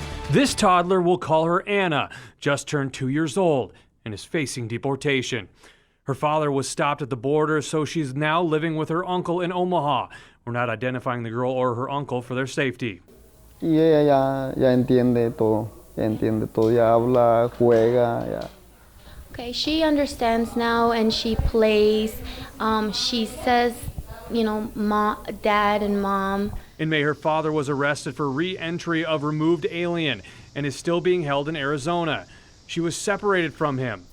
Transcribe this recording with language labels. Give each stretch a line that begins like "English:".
English: This toddler, we'll call her Anna, just turned 2 years old and is facing deportation. Her father was stopped at the border, so she's now living with her uncle in Omaha. We're not identifying the girl or her uncle for their safety.
Spanish: Y ella ya entiende todo, ya habla, juega, ya.
English: Okay, she understands now and she plays. She says, mom, dad and mom. In May, her father was arrested for re-entry of removed alien and is still being held in Arizona. She was separated from him.